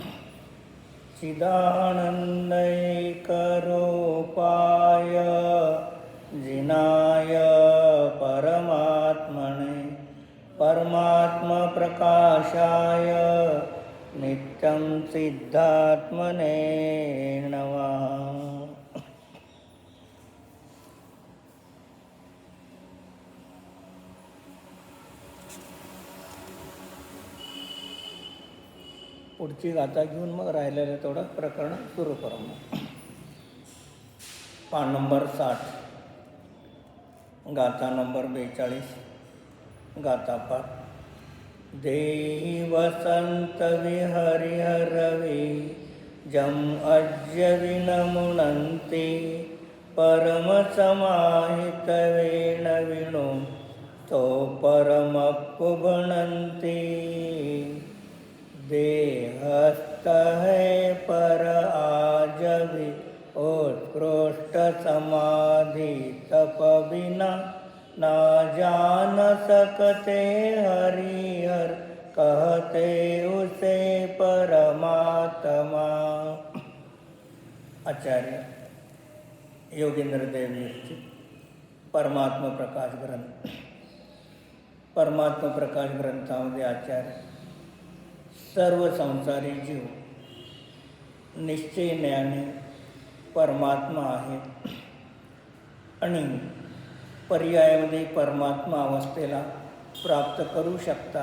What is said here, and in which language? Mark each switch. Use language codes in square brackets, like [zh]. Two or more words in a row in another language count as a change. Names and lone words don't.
[sa] चिदानंदैकरूपाय जिनाय परमात्मने परमात्मप्रकाशाय नित्यं सिद्धात्मने नमः. [mr] पुढची गाथा घेऊन मग राहिलेलं तेवढं प्रकरण सुरू करू. पान नंबर 60, गाथा नंबर 42. गाथा पाठ. देहि वसंत विहरिहरवे जम अज्य विनमुनन्ति परम समाहित वेण विणो तो परमपुभणन्ति. [hi] देहस्थ है पर आजभी उत्कृष्ट समाधि तप बिना ना जान सकते हरिहर कहते उसे परमात्मा. [mr] आचार्य योगेंद्र देव विरचित परमात्म प्रकाश ग्रंथ. परमात्म प्रकाश ग्रंथामध्ये आचार्य सर्व संसारी जीव निश्चयाने परमात्मा आहे आणि पर्यायामध्ये परमात्मा अवस्थेला प्राप्त करू शकतात.